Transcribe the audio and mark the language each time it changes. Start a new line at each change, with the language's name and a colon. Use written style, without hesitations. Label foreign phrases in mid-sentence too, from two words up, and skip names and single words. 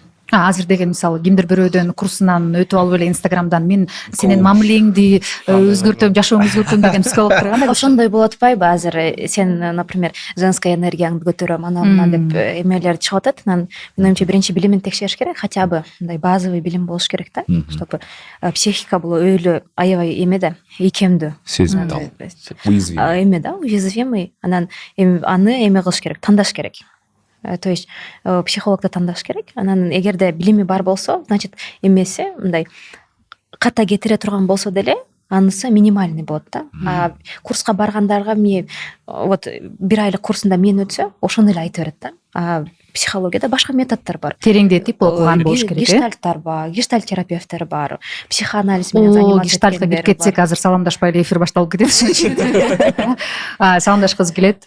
Kyrgyz: Азыр деген мисалы кимдир бирөөдөн курсунан өтүп алып эле Инстаграмдан мен сенин мамилеңди өзгөртөм, жашооңду өзгөртөм деген психологдор кандай? Ошондой болуп атпайбы? Азыр сен, например, женская энергияңды көтөрөм, ана деп эмелер чыгып атат. Анан менин оюмча биринчи билимин текшериш керек,
Russian: хотя бы
Kyrgyz: мындай базовый билим болуш керек да, чтобы психика бул өйлө аябай эме да, ийкемдүү. Сезимтал. Уязвимый. Эме да, уязвимый. Анан аны эме кылыш керек, тандаш керек.
Russian: То есть
Kyrgyz: психологду тандаш керек. Анан эгерде билими бар болсо, значит эмеси мындай ката кетире турган болсо деле анысы минимальный болот да. Курска баргандарга
Russian: мне вот
Kyrgyz: бир айлык курсунда мен өтсө, ошону эле айтып берет да. Психологияда башка методдор бар. Тереңдетип окуган болуш керек. Гештальттар бар, гештальт терапевттер бар, психоанализ менен заниматься. Гештальтка кирип кетсек, азыр саламдашпай эле эфир башталып кетет. Саламдашкыбыз келет.